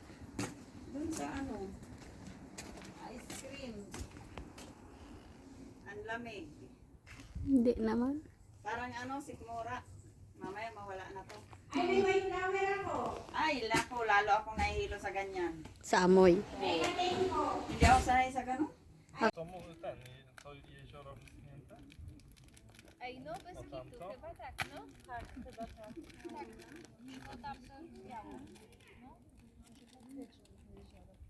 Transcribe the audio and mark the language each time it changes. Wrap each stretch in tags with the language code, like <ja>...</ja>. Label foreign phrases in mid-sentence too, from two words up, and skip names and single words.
<tl>Doon sa ano.</tl> <en>Ice cream.</en> <tl>Ang lamig. Hindi naman. Parang ano, sikmura. Mamaya mawala na to. Ay, may white flower ako. Ay, lako, lalo akong nahihilo sa ganyan. Sa amoy. Hindi ako sanay sa ganun.</tl> <sv>De utan, kör de inte?</sv> <pl>Ej, no, bez kitu, chyba tak, no? Tak, chyba tak. Tak, no tam to biało. No, może faktycznie jezioro.</pl>